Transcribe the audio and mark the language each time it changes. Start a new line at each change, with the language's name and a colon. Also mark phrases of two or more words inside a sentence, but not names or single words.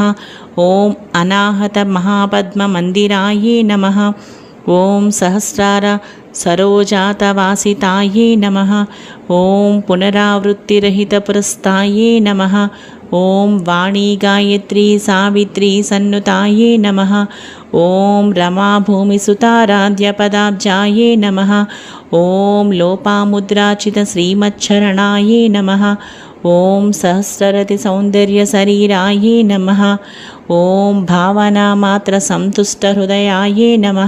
Sanskrit: ఓం అనాహత మహాపద్మ మందిరాయే నమః. ఓం సహస్రార సరోజాతవాసితాయే నమః. ఓం పునరావృత్తిరహిత పురస్తాయే నమః. ఓం వాణీ గాయత్రీ సావిత్రీ సన్నుతాయే నమః. ॐ रमाभूमिसुताराध्यपदाब्जायै नमः। ॐ लोपामुद्राचितश्रीमच्छरणायै नमः। ॐ सहस्ररतिसौन्दर्यशरीरायै नमः। ॐ भावनामात्रसन्तुष्टहृदयायै नमः।